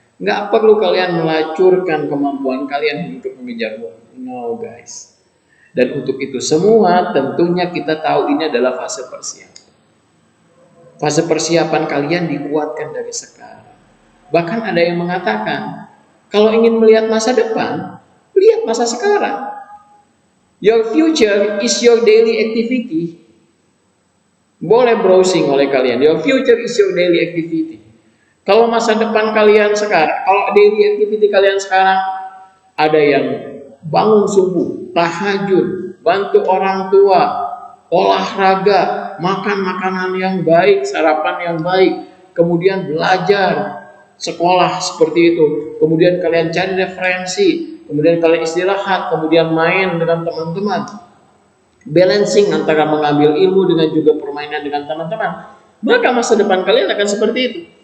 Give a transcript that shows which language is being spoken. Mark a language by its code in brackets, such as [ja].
[id] Nggak perlu kalian melacurkan kemampuan kalian untuk mengejar uang. [en] No guys. [id] Dan untuk itu semua tentunya kita tahu ini adalah fase persiapan. Fase persiapan kalian dikuatkan dari sekarang. Bahkan ada yang mengatakan, kalau ingin melihat masa depan, lihat masa sekarang. [en] Your future is your daily activity. [id] Boleh browsing oleh kalian. [en] Your future is your daily activity. [id] Kalau masa depan kalian sekarang, kalau daily activity kalian sekarang, ada yang bangun subuh, tahajud, bantu orang tua, olahraga, makan makanan yang baik, sarapan yang baik, kemudian belajar, sekolah seperti itu, kemudian kalian cari referensi, kemudian kalian istirahat, kemudian main dengan teman-teman, balancing antara mengambil ilmu dengan juga permainan dengan teman-teman, maka masa depan kalian akan seperti itu.